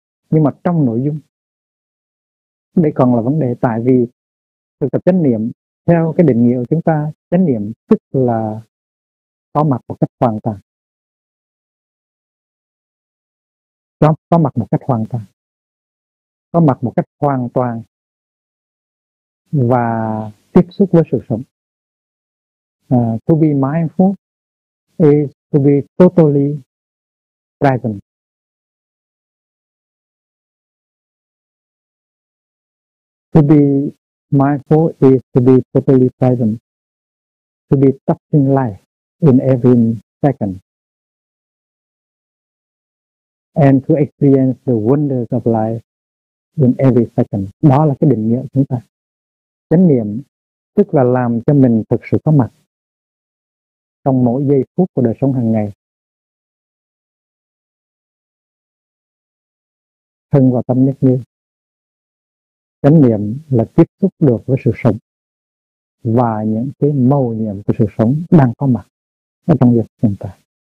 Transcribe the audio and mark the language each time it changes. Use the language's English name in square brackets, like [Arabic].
[Vietnamese] Nhưng mà trong nội dung, đây còn là vấn đề, tại vì thực tập chánh niệm theo cái định nghĩa của chúng ta, chánh niệm tức là có mặt một cách hoàn toàn. Có mặt một cách hoàn toàn. Có mặt một cách hoàn toàn và tiếp xúc với sự sống. [English] To be mindful is to be totally present. To be mindful is to be totally present. To be touching life in every second. And to experience the wonders of life in every second. [Vietnamese] Đó là cái định nghĩa của chúng ta. Chánh niệm tức là làm cho mình thực sự có mặt trong mỗi giây phút của đời sống hàng ngày. Thân và tâm nhất như. Chánh niệm là tiếp xúc được với sự sống và những cái màu nhiệm của sự sống đang có mặt ở trong việc hiện tại.